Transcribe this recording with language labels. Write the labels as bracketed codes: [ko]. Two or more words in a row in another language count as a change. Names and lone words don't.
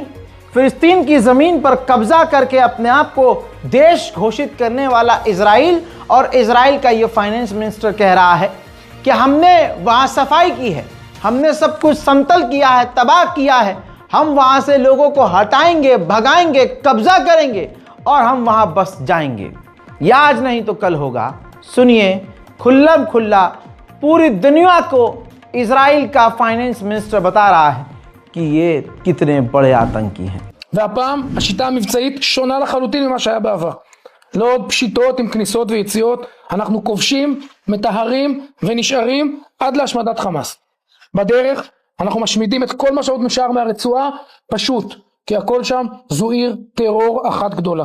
[hi] फिलिस्तीन की ज़मीन पर कब्जा करके अपने आप को देश घोषित करने वाला इजराइल, और इजराइल का ये [en] finance minister [hi] कह रहा है कि हमने वहाँ सफाई की है, हमने सब कुछ समतल किया है, तबाह किया है, हम वहाँ से लोगों को हटाएंगे, भगाएंगे, कब्जा करेंगे और हम वहाँ बस जाएंगे। ये आज नहीं तो कल होगा। सुनिए, खुल्लम खुल्ला पूरी दुनिया को इजराइल का [en] finance minister [hi] बता रहा है कि ये कितने बड़े आतंकी हैं। [he] והפעם השיטה המבצעית שונה לחלוטין ממה שהיה בעבר. לא עוד פשיטות עם כניסות ויציאות, אנחנו כובשים, מטהרים ונשארים עד להשמדת חמאס. בדרך אנחנו משמידים את כל מה שעוד נשאר מהרצועה, פשוט, כי הכל שם זו עיר טרור אחת גדולה.